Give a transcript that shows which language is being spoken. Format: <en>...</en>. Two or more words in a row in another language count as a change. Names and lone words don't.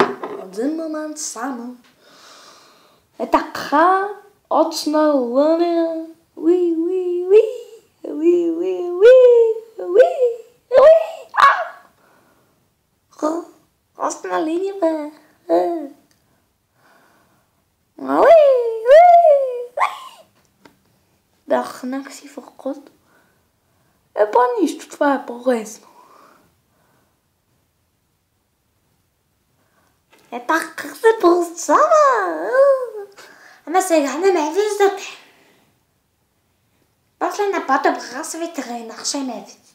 <bg>Один момент само. Е така, очна линия. Уи, уи, уи. Уи, уи, уи. Уи, уи. Очна линия, бе. Уи, уи, уи. Дахнах си в окото. Нищо, това е по-лесно. Как се получава? Ама сега не ме виждате. После на по-добра се ви тренах, ще ме видите.</bg>